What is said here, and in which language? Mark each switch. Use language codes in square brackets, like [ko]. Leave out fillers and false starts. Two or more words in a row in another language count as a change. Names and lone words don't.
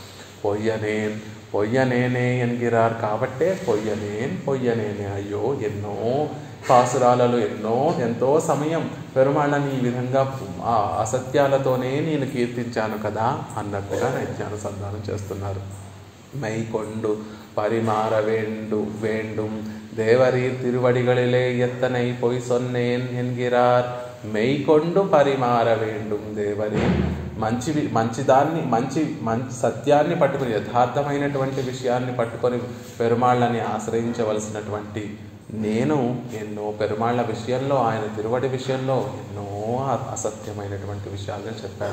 [ta] பொய்யனேனே என்கிறார். కాబట్టే పొయ్యనేనే. [te] అయ్యో, ఎన్నో పాసురాలలో ఎంతో సమయం పెరుమాళ్ళని ఈ విధంగా అసత్యాలతోనే నేను కీర్తించాను కదా అన్నట్టుగా నైత్యానుసంధానం చేస్తున్నారు. [ta] மெய்கொண்டு பரிமாற வேண்டும் தேவரீர் திருவடிகளிலே எத்தனை பொய் சொன்னேன் என்கிறார். மெய்கொண்டு பரிமாற வேண்டும் தேவரீர். [te] మంచి సత్యాన్ని పట్టుకుని, యథార్థమైనటువంటి విషయాన్ని పట్టుకొని పెరుమాళ్ళని ఆశ్రయించవలసినటువంటి నేను ఎన్నో పెరుమాళ్ళ విషయంలో, ఆయన తిరువడి విషయంలో ఎన్నో అసత్యమైనటువంటి విషయాలను చెప్పాను.